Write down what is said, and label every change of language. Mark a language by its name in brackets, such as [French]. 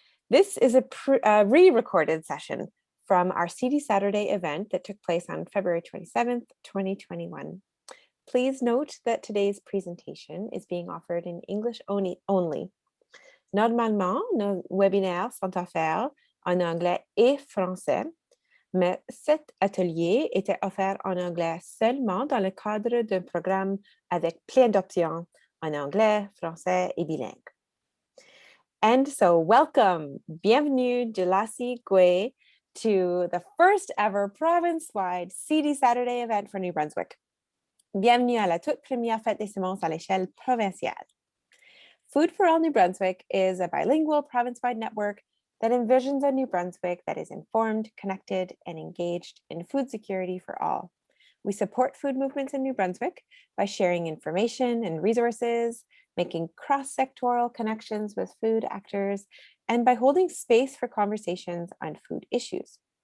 [English] This is a re-recorded session from our Seedy Saturday event that took place on February 27th, 2021. Please note that today's presentation is being offered in English only. [French] Normalement, nos webinaires sont offerts en anglais et français, mais cet atelier était offert en anglais seulement dans le cadre d'un programme avec plein d'options en anglais, français et bilingue. [English] And so welcome, [French] bienvenue de Lassie Gui [English] to the first ever province-wide Seedy Saturday event for New Brunswick. [French] Bienvenue à la toute première fête des semences à l'échelle provinciale. [English] Food for All New Brunswick is a bilingual province-wide network that envisions a New Brunswick that is informed, connected, and engaged in food security for all. We support food movements in New Brunswick by sharing information and resources, making cross-sectoral connections with food actors, and by holding space for conversations on food issues.